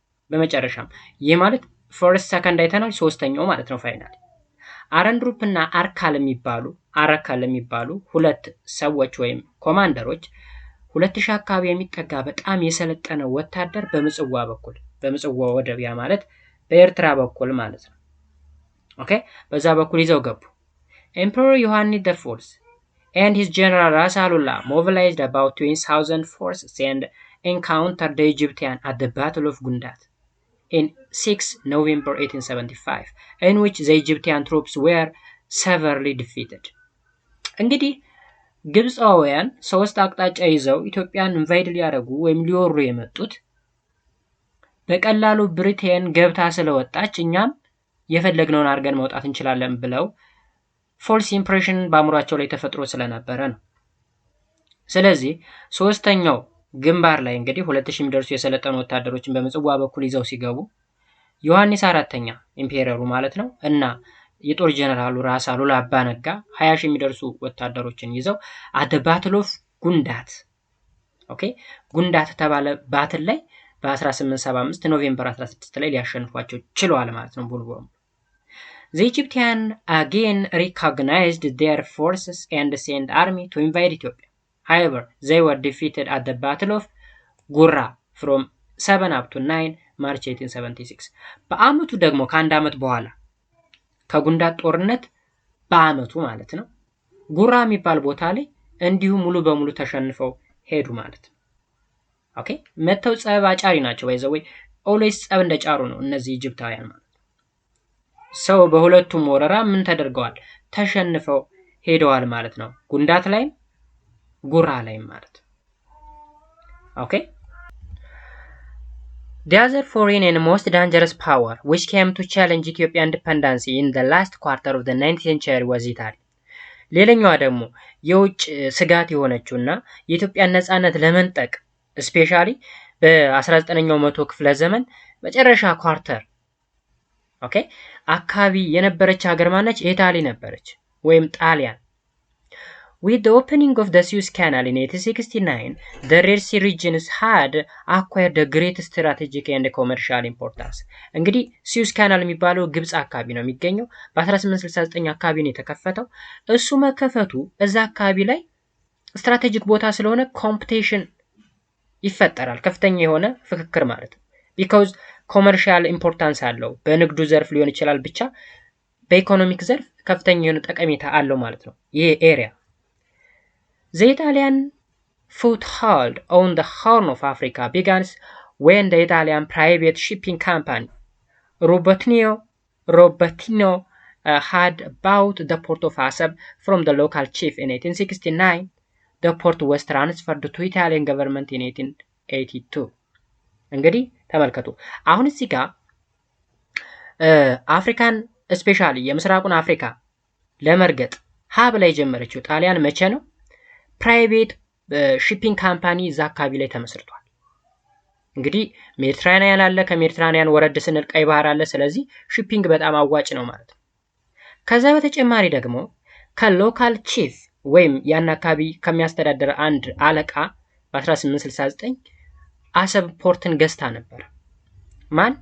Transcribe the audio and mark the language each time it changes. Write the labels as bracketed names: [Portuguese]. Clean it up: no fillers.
[Amharic] በመጨረሻም ይህ ማለት ፈርስት ሰከንድ አይተናል፣ ሶስተኛው ማለት ነው። ፋይናሊ አረንድሩፕ እና አረካል የሚባሉ ሁለት ሰዎች ወይም ኮማንደሮች 2000 አካባቢ የሚጠጋ በጣም የሰለጠነ ወታደር በምጽዋ ወደብ ያ ማለት በኤርትራ በኩል ማለት ነው። ኦኬ በዛ በኩል ይዘው ገቡ። [English] Emperor Yohannes IV and his general Ras Alula mobilized about 20,000 forces and encountered the Egyptians at the Battle of Gundat in 6 November 1875, in which the Egyptian troops were severely defeated. [Amharic] እንግዲህ ግብፃውያን ሶስት አቅጣጫ ይዘው ኢትዮጵያን ኢንቫይድ ሊያደርጉ ወይም ሊወሩ የመጡት በቀላሉ ብሪቴን ገብታ ስለወጣች እኛም የፈለግነውን አድርገን መውጣት እንችላለን ብለው ፎልስ ኢምፕሬሽን በአእምሯቸው ላይ ተፈጥሮ ስለነበረ ነው። ስለዚህ ሶስተኛው ግንባር ላይ እንግዲህ 2000 የሚደርሱ የሰለጠኑ ወታደሮችን በምጽዋ በኩል ይዘው ሲገቡ ዮሐንስ አራተኛ ኢምፔረሩ ማለት ነው እና የጦር ጀነራሉ ራስ አሉላ አባ ነጋ 20,000 የሚደርሱ ወታደሮችን ይዘው አደ ባትል ኦፍ ጉንዳት ኦኬ ጉንዳት ተባለ ባትል ላይ በ1875 ኖቬምበር 16 ላይ ሊያሸንፏቸው ችለዋል ማለት ነው። ቡልቦም [English] The Egyptians again recognized their forces and sent army to invade Ethiopia. [Amharic] However, they were defeated at the Battle of Gurra from 7 up to 9 March 1876. በአመቱ ደግሞ ከአንድ አመት በኋላ ከጉንዳት ጦርነት በአመቱ ማለት ነው ጉራ የሚባል ቦታ ላይ እንዲሁ ሙሉ በሙሉ ተሸንፈው ሄዱ ማለት ነው። ኦኬ መተው ጸብ አጫሪ ናቸው ወይ ኦልዌይስ ጸብ እንደጫሩ ነው እነዚህ ኢጂፕታውያን ማለት ሰው በሁለቱም ወረራ ምን ተደርገዋል ተሸንፈው ሄደዋል ማለት ነው። ጉንዳት ላይ ጉራ ላይ ማለት ኦኬ [English] The other foreign and most dangerous power which came to challenge Ethiopian independence in the last quarter of the 19th century was Italy. [Amharic] ሌላኛዋ ደግሞ የውጭ ስጋት የሆነችውና የኢትዮጵያን ነጻነት ለመንጠቅ ስፔሻሊ በ19ኛው መቶ ክፍለ ዘመን መጨረሻ ኳርተር ኦኬ አካባቢ የነበረች ሀገር ማነች? ኢጣሊ ነበረች ወይም ጣሊያን። [English] With the opening of the Suez Canal in 1869, the Red Sea regions had acquired a great strategic and commercial importance. [Amharic] እንግዲህ ሲዩዝ ካናል የሚባለው ግብጽ አካባቢ ነው የሚገኘው። በ1869 አካባቢ ነው የተከፈተው። እሱ መከፈቱ እዛ አካባቢ ላይ ስትራቴጂክ ቦታ ስለሆነ ኮምፒቲሽን ይፈጠራል፣ ከፍተኛ የሆነ ፍክክር ማለት ነው። because ኮመርሻል ኢምፖርታንስ አለው። በንግዱ ዘርፍ ሊሆን ይችላል፣ ብቻ በኢኮኖሚክ ዘርፍ ከፍተኛ የሆነ ጠቀሜታ አለው ማለት ነው ይሄ ኤሪያ። [English] The Italian foothold on the Horn of Africa began when the Italian private shipping company Robertino had bought the port of Asab from the local chief in 1869. The port was transferred to Italian government in 1882. [Amharic] እንግዲህ ተመልከቱ አሁን እዚህ ጋር አፍሪካን ስፔሻሊ የምስራቁን አፍሪካ ለመርገጥ ሀብ ላይ ጀመረችው ጣሊያን መቼ ነው? ፕራይቬት ሺፒንግ ካምፓኒ እዛ አካባቢ ላይ ተመስርቷል። እንግዲህ ሜዲትራኒያን አለ፣ ከሜዲትራኒያን ወረድ ስንል ቀይ ባህር አለ። ስለዚህ ሺፒንግ በጣም አዋጭ ነው ማለት ነው። ከዛ በተጨማሪ ደግሞ ከሎካል ቺፍ ወይም ያን አካባቢ ከሚያስተዳድር አንድ አለቃ በ1869 አሰብ ፖርትን ገዝታ ነበር። ማን?